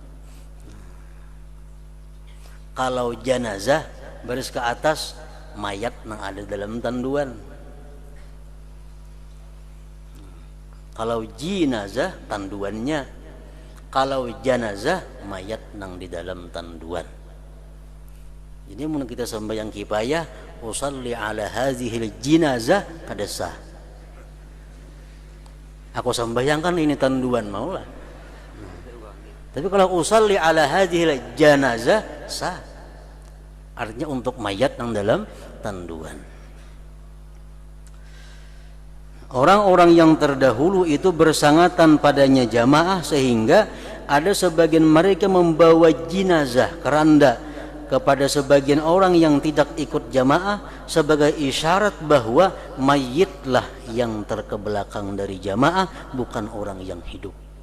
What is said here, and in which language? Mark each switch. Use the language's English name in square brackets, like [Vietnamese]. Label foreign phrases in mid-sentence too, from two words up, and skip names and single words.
[Indonesian] Kalau jenazah baris ke atas mayat yang ada dalam tanduan. Kalau jenazah tanduannya, kalau jenazah mayat yang di dalam tanduan. [Banjar] Jadi mun kita sembahyang kifayah, [Arabic] أصلي على هذه الجنازة [Banjar] kada sah. Aku sembahyangkan ini tanduan maulah. [Indonesian] Tapi kalau [Arabic] أصلي على هذه الجنازة [Indonesian] sah. Artinya untuk mayat yang dalam tanduan. Orang-orang yang terdahulu itu bersangatan padanya jamaah sehingga ada sebagian mereka membawa jenazah keranda kepada sebagian orang yang tidak ikut jamaah sebagai isyarat bahwa mayitlah yang terkebelakang dari jamaah, bukan orang yang hidup.